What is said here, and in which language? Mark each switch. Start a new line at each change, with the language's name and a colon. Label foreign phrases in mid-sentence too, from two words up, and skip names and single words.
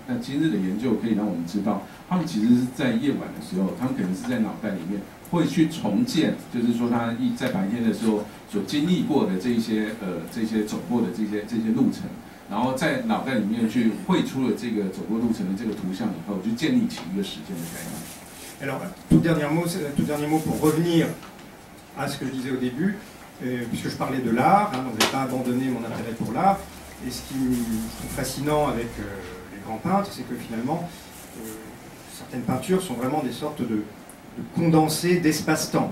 Chinese: 那今日的研究可以让我们知道，他们其实是在夜晚的时候，他们可能是在脑袋里面会去重建，就是说他在白天的时候所经历过的这些走过的这些路程，然后在脑袋里面去绘出了这个走过路程的这个图像以后，就建立起一个时间的概念。
French: Alors, tout dernier mot pour revenir à ce que je disais au début, puisque je parlais de l'art, donc je n'ai pas abandonné mon intérêt pour l'art. Et ce qui est fascinant avec les grands peintres, c'est que finalement, certaines peintures sont vraiment des sortes de condensés d'espace-temps.